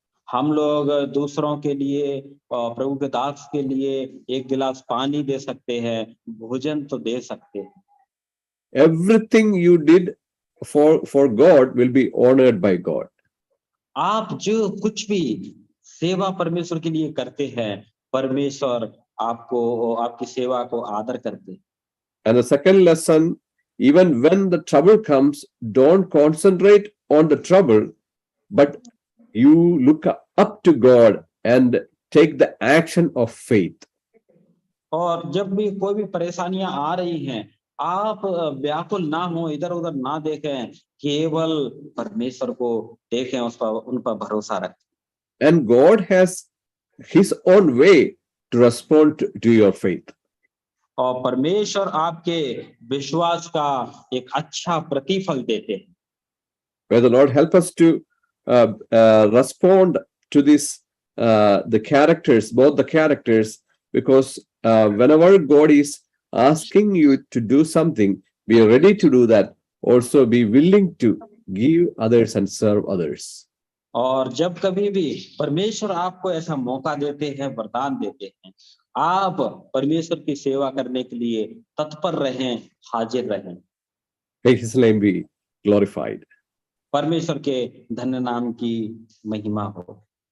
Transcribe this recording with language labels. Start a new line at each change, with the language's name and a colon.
Hindi: हम लोग दूसरों के लिए प्रभु के दास के लिए एक गिलास पानी दे सकते हैं, भोजन तो दे सकते हैं।
English: Everything you did for God will be honored by God.
Hindi: आप जो कुछ भी सेवा परमेश्वर के लिए करते हैं, परमेश्वर आपको, आपकी सेवा को आदर करते हैं।
English: And the second lesson, even when the trouble comes, don't concentrate on the trouble, but you look up to God and take the action of faith.
Hindi: और जब भी कोई भी परेशानियां आ रही हैं, आप व्याकुल ना हो, इधर उधर ना देखें, केवल परमेश्वर को देखें, उस पर, उन पर भरोसा रखें।
English: And God has His own way to respond to your faith.
Hindi: और परमेश्वर आपके विश्वास का एक अच्छा प्रतिफल देते हैं।
English: May the Lord help us to respond to this, the characters, both the characters, because whenever God is asking you to do something, be ready to do that. Also, be willing to give others and serve others.
Hindi: और जब कभी भी परमेश्वर आपको ऐसा मौका देते हैं, वरदान देते हैं, आप परमेश्वर की सेवा करने के लिए तत्पर रहें, हाजिर रहें।
English: May His name be glorified.
Hindi: परमेश्वर के धन्य नाम की महिमा हो।